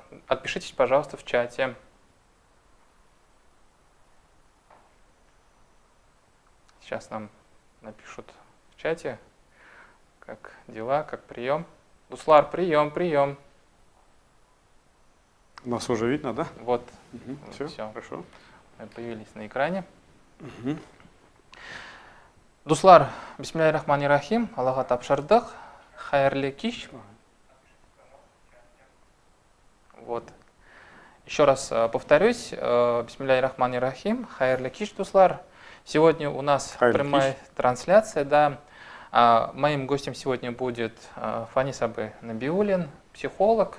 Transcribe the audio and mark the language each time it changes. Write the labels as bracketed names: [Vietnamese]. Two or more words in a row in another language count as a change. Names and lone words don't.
[Russian] Отпишитесь, пожалуйста, в чате. Сейчас нам напишут в чате, как дела, как прием. Дуслар, прием, прием. Нас уже видно, да? Вот, Все, все, хорошо. мы появились на экране. [Tatar] Дуслар, [Arabic] بسم الله الرحمن الرحيم, [Tatar] Аллаха тапшырдық, хайырлы киш. [Russian] Вот. Еще раз повторюсь, [Arabic] بسم الله الرحمن الرحيم, [Tatar] хайырлы киш, Дуслар. [Russian] Сегодня у нас прямая трансляция, да. Моим гостем сегодня будет Фанис Абы Набиуллин, психолог.